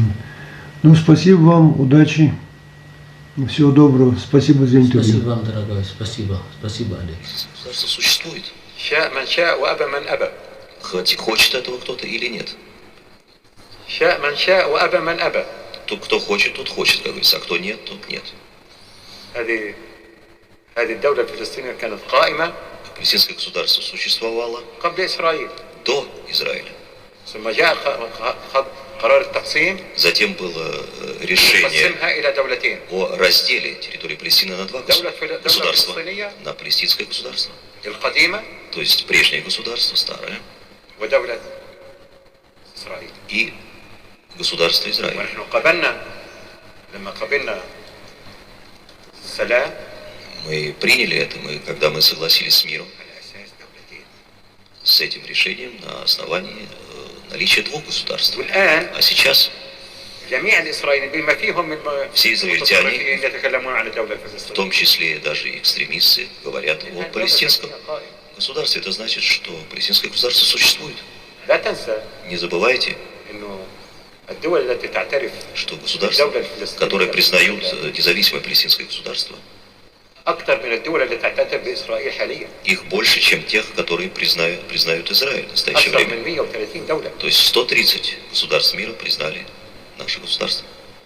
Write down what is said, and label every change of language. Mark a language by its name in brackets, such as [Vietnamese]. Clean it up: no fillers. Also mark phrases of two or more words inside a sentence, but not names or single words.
[Russian] Ну, спасибо вам, удачи. Всего доброго. Спасибо за интервью. Спасибо вам, дорогой. Спасибо. Спасибо, Олег. Государство существует. Хочет этого кто-то или нет. Кто хочет, тот хочет, как говорится, а кто нет, тот нет. [Arabic] هذه الدولة الفلسطينية كانت قائمة [Russian] Палестинское государство существовало [Arabic] قبل إسرائيل [Russian] до Израиля. [Arabic] ثم جاء قرار التقسيم [Russian] Затем было решение [Arabic] قسمها إلى دولتين [Russian] о разделе территории Палестины на два [Arabic] دولة [Russian] государства. [Arabic] فلسطينية [Russian] На палестинское государство, [Arabic] القديمة [Russian] то есть прежнее государство, старое, [Arabic] ودولة إسرائيل. [Russian] и государство Израиля. [Arabic] ونحن قبلنا لما قبلنا السلام [Russian] Мы приняли это, когда мы согласились с миром, [Arabic] على أساس دولتين. [Russian] с этим решением на основании наличия двух государств. [Arabic] والآن [Russian] А сейчас [Arabic] جميع الإسرائيليين بما فيهم [Russian] все израильтяне, [Arabic] يتكلمون عن الدولة [Russian] в [Arabic] الفلسطينية. [Russian] том числе даже экстремисты, говорят о палестинском государстве. Это значит, что палестинское государство существует. [Arabic] لا تنسى [Russian] Не забывайте, [Arabic] إنه الدول التي تعترف [Russian] что государства, которые признают независимое палестинское государство, [Arabic] أكثر من الدول التي تعترف بإسرائيل حاليا. [Russian] их больше, чем тех, которые признают Израиль в настоящее [Arabic] أكثر [Russian] время. [Arabic] من 130 دولة. [Russian] То есть 130 государств мира признали наше государство.